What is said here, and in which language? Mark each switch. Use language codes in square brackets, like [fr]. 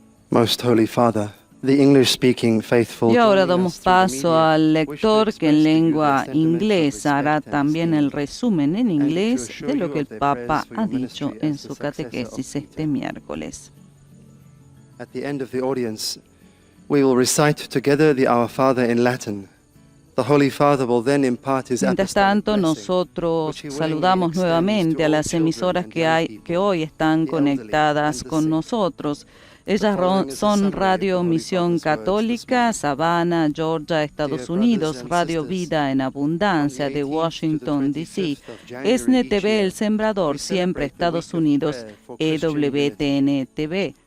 [en] Most Holy Father, the English-speaking faithful. [es] Y ahora damos paso al lector que en lengua inglesa hará también el resumen en inglés de lo que el Papa ha dicho en su catequesis este miércoles. [en] At the end of the audience, we will recite together the Our Father in Latin. The Holy Father will then impart his [es] Mientras tanto, nosotros saludamos nuevamente a las emisoras que hoy están conectadas con nosotros. Ellas son Radio Misión Católica, Savannah, Georgia, Estados Unidos, Radio Vida en Abundancia de Washington, D.C., ESNE TV El Sembrador, siempre Estados Unidos, EWTN TV,